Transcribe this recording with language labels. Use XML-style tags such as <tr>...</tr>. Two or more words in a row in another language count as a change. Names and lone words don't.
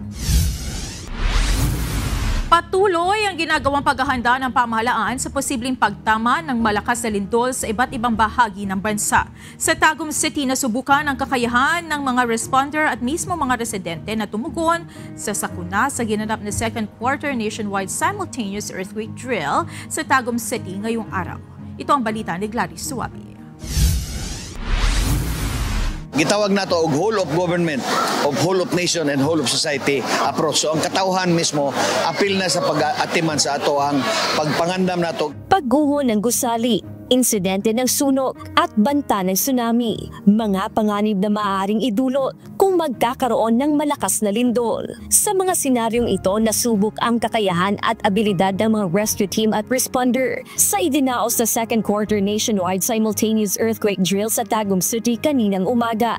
<tl>Patuloy ang ginagawang paghahanda ng pamahalaan sa posibleng pagtama ng malakas na lindol sa iba't ibang bahagi ng bansa. Sa Tagum City, nasubukan ang kakayahan ng mga responder at mismo mga residente na tumugon sa sakuna sa ginanap na</tl> <en>second quarter nationwide simultaneous earthquake drill</en> <tl>sa Tagum City ngayong araw. Ito ang balita ni Gladys Suwabi.</tl> <ceb>Gitawag nato og</ceb> <en>whole of government, of whole of nation and whole of society approach.</en> <ceb>So ang katauhan mismo apil na sa pag-atiman sa ato ang pagpangandam nato.</ceb> <tl>Pagguho ng gusali, insidente ng sunog at banta ng tsunami, mga panganib na maaaring idulot kung magkakaroon ng malakas na lindol. Sa mga senaryong ito, nasubok ang kakayahan at abilidad ng mga rescue team at responder sa idinaos na</tl> <en>second quarter nationwide simultaneous earthquake drill</en> <tl>sa Tagum City kaninang umaga.</tl>